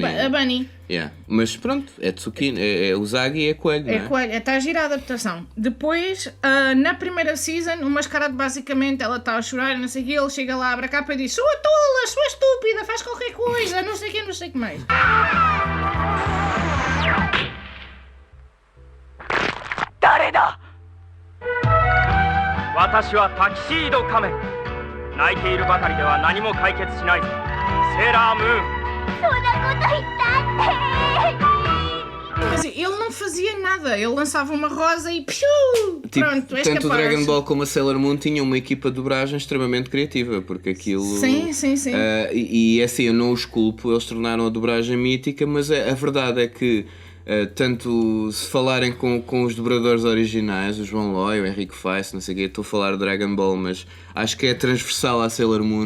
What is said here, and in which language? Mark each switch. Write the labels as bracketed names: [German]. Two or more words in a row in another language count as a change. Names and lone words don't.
[Portuguese] A Bunny. Yeah. Mas pronto, é Tsukino, é Usagi e é coelho, não é? É coelho, está a girar a adaptação. Depois, na primeira season, o mascarado basicamente, ela está a chorar e não sei o que, ele chega lá, abre a capa e diz: sua tola, sua estúpida, faz qualquer coisa, não sei o que mais. [Japanese] 私はタキシード仮面泣いているばかりでは何も解決しないセーラームーンそんなこと言ったって [Portuguese] Mas ele não fazia nada, ele lançava uma rosa e piu! Pronto, és tanto capaz. o Dragon Ball como a Sailor Moon tinham uma equipa de dobragem extremamente criativa, porque aquilo... Sim. E assim, eu não os culpo, eles tornaram a dobragem mítica, mas a verdade é que tanto se falarem com os dobradores originais, o João Loi, o Henrique Feiss, não sei o quê, estou a falar de Dragon Ball, mas acho que é transversal à Sailor Moon.